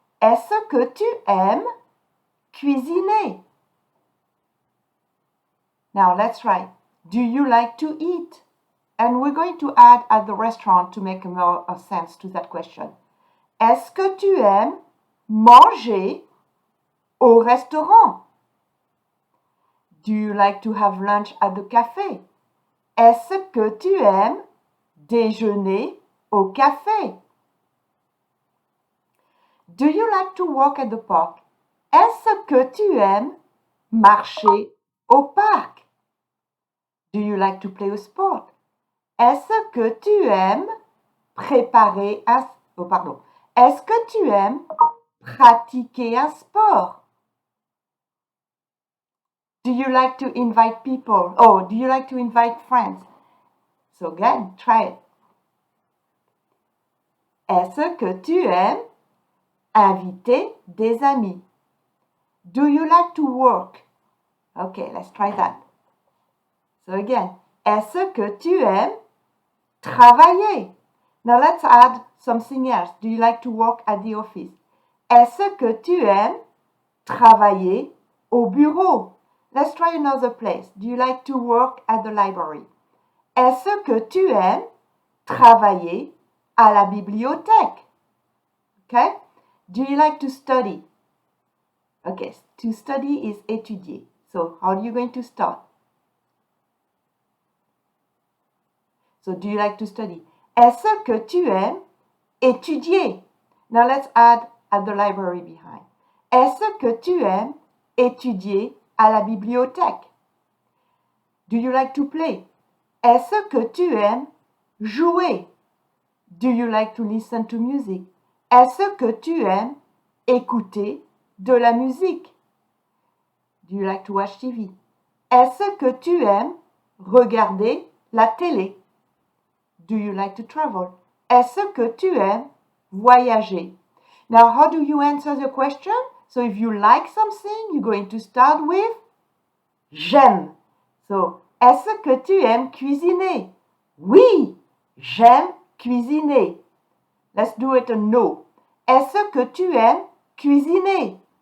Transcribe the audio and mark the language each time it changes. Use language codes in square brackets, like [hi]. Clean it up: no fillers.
[fr] Est-ce que tu aimes cuisiner? [en] Now let's try. Do you like to eat? And we're going to add at the restaurant to make more sense to that question. [fr] Est-ce que tu aimes manger au restaurant? [en] Do you like to have lunch at the café? [fr] Est-ce que tu aimes déjeuner au café? [en] Do you like to walk at the park? [fr] Est-ce que tu aimes marcher au parc? [en] Do you like to play a sport? [fr] Est-ce que tu aimes préparer un... Oh, pardon. Est-ce que tu aimes pratiquer un sport? [en] Do you like to invite people? Oh, do you like to invite friends? So again, try it. [fr] Est-ce que tu aimes inviter des amis? [en] Do you like to work? Okay, let's try that. So again, [fr] est-ce que tu aimes travailler? [en] Now let's add something else. Do you like to work at the office? [fr] Est-ce que tu aimes travailler au bureau? [en] Let's try another place. Do you like to work at the library? [fr] Est-ce que tu aimes travailler à la bibliothèque? [en] Okay? Do you like to study? Okay, to study is étudier. So how are you going to start? So do you like to study? [fr] Est-ce que tu aimes étudier? [en] Now let's add at the library behind. [fr] Est-ce que tu aimes étudier à la bibliothèque? [en] Do you like to play? [fr] Est-ce que tu aimes jouer? [en] Do you like to listen to music? [fr] Est-ce que tu aimes écouter de la musique? [en] Do you like to watch TV? [fr] Est-ce que tu aimes regarder la télé? [en] Do you like to travel? [fr] Est-ce que tu aimes voyager? [en] Now, how do you answer the question? So if you like something, you're going to start with j'aime. [fr] So, est-ce que tu aimes cuisiner? Oui, j'aime cuisiner. [en] Let's do it a no. [fr] Est-ce que tu aimes cuisiner?